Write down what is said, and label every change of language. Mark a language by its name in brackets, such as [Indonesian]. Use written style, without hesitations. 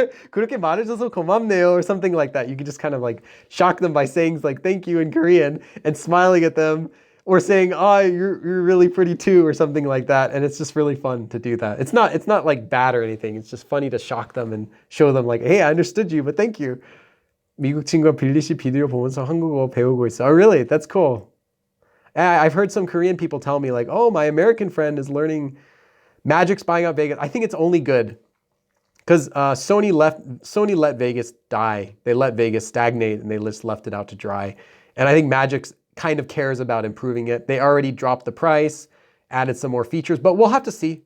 [Korean] 그렇게 말해줘서 고맙네요, [English] or something like that. You can just kind of like shock them by saying like thank you in Korean and smiling at them, or saying, oh, you're really pretty too, or something like that. And it's just really fun to do that. It's not like bad or anything. It's just funny to shock them and show them like, hey, I understood you, but thank you. [Korean] 미국 친구가 빌리 씨 비디오 보면서 한국어 배우고 있어. [English] Oh, really? That's cool. I've heard some Korean people tell me like, oh, my American friend is learning magic's buying out Vegas. I think it's only good. Because Sony let Vegas die. They let Vegas stagnate, and they just left it out to dry. And I think Magix kind of cares about improving it. They already dropped the price, added some more features, but we'll have to see.